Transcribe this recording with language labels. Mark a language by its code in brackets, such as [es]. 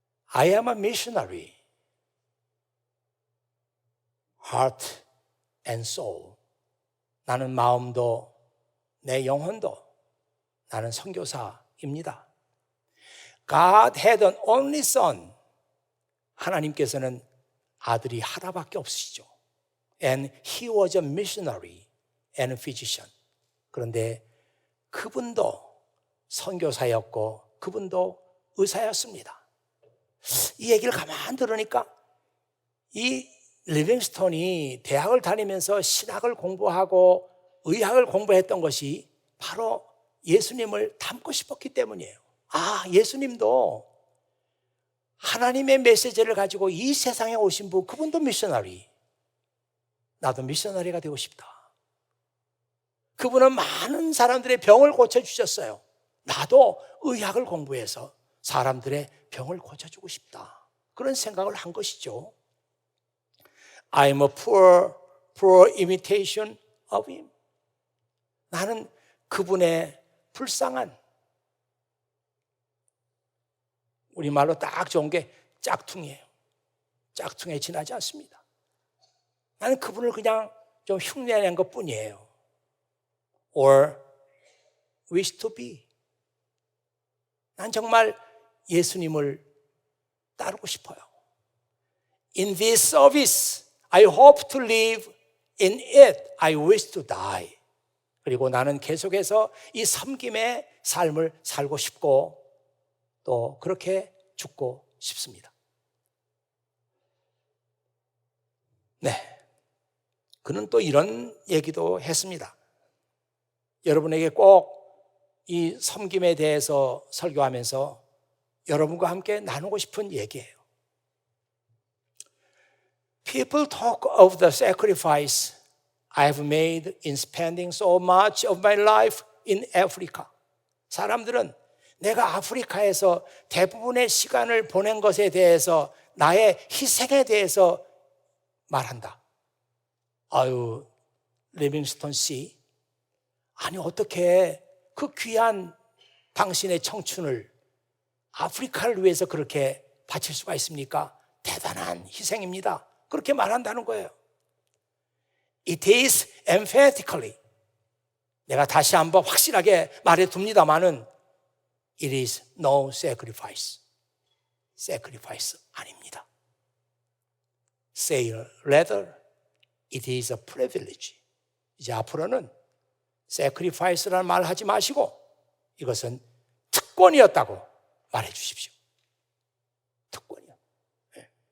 [en] I am a missionary, heart and soul. [ko] 나는 마음도 내 영혼도 나는 선교사입니다. [en] God had an only son. [ko] 하나님께서는 아들이 하나밖에 없으시죠. [en] And he was a missionary and a physician. [ko] 그런데 그분도 선교사였고 그분도 의사였습니다. 이 얘기를 가만 들으니까 이 리빙스턴이 대학을 다니면서 신학을 공부하고 의학을 공부했던 것이 바로 예수님을 닮고 싶었기 때문이에요. 예수님도 하나님의 메시지를 가지고 이 세상에 오신 분, 그분도 미셔너리. 나도 미셔너리가 되고 싶다. 그분은 많은 사람들의 병을 고쳐주셨어요. 나도 의학을 공부해서 사람들의 병을 고쳐주고 싶다. 그런 생각을 한 것이죠. [en] I'm a poor imitation of him. [ko] 나는 그분의 불쌍한, 우리말로 딱 좋은 게 짝퉁이에요. 짝퉁에 지나지 않습니다. 나는 그분을 그냥 좀 흉내낸 것 뿐이에요. [en] Or wish to be. [ko] 난 정말 예수님을 따르고 싶어요. [en] In this service, I hope to live. In it, I wish to die. [ko] 그리고 나는 계속해서 이 섬김의 삶을 살고 싶고 또 그렇게 죽고 싶습니다. 네, 그는 또 이런 얘기도 했습니다. 여러분에게 꼭 이 섬김에 대해서 설교하면서 여러분과 함께 나누고 싶은 얘기예요. [en] People talk of the sacrifice I have made in spending so much of my life in Africa. [ko] 사람들은 내가 아프리카에서 대부분의 시간을 보낸 것에 대해서 나의 희생에 대해서 말한다. 리빙스턴 씨, 아니 어떻게 그 귀한 당신의 청춘을 아프리카를 위해서 그렇게 바칠 수가 있습니까? 대단한 희생입니다. 그렇게 말한다는 거예요. [en] It is emphatically. [ko] 내가 다시 한번 확실하게 말해둡니다마는 [en] It is no sacrifice. [ko] sacrifice 아닙니다. [en] Say rather, it is a privilege. [ko] 이제 앞으로는 sacrifice라는 말 하지 마시고 이것은 특권이었다고 말해 주십시오. 특권이야. 네.